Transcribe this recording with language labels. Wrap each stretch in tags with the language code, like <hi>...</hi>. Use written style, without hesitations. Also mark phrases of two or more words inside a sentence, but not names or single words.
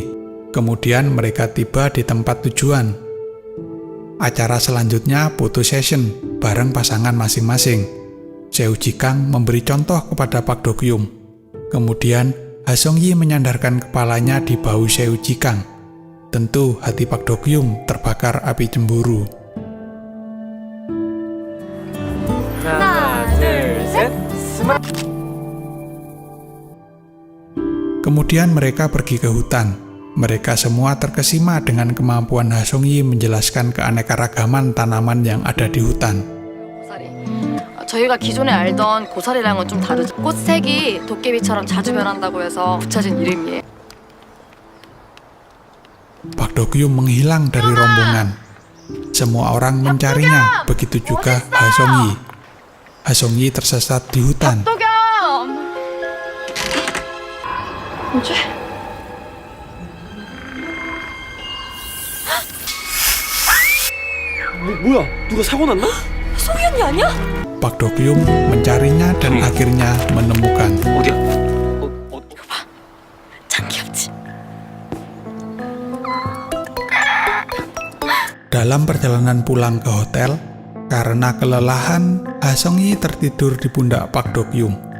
<id>Kemudian mereka tiba di tempat tujuan. Acara selanjutnya foto session bareng pasangan masing-masing. Seo Ji-kang memberi contoh kepada Pak Dok-Yum. Kemudian Ha Song-yi menyandarkan kepalanya di bahu Seo Ji-kang. Tentu hati Pak Dok-Yum terbakar api cemburu.</id> <ko>하나 둘셋</ko> <id>Kemudian mereka pergi ke hutan. Mereka semua terkesima dengan kemampuan Ha Song-yi menjelaskan keanekaragaman tanaman yang ada di hutan.</id> <ko>고사리. 저희가 기존에 알던 고사리랑은 좀 다르죠. 꽃색이 도깨비처럼 자주 변한다고 해서 붙여진 이름이에요.</ko> <id>Pak Dok-Yum menghilang dari rombongan. Semua orang mencarinya, begitu juga Ha Song-yi. Ha Song-yi tersesat di hutan.</id> <ko>도겸! 뭐지? 뭐야 누가 사고 났나? 송이 언니 아니야?</ko> <id>Pak Dok-Yum mencarinya dan akhirnya menemukan.</id> <ko>어디야? 참 귀엽지?</ko> <id>Dalam perjalanan pulang ke hotel, karena kelelahan, Ha Song-yi tertidur di pundak Pak Dok-Yum.</id>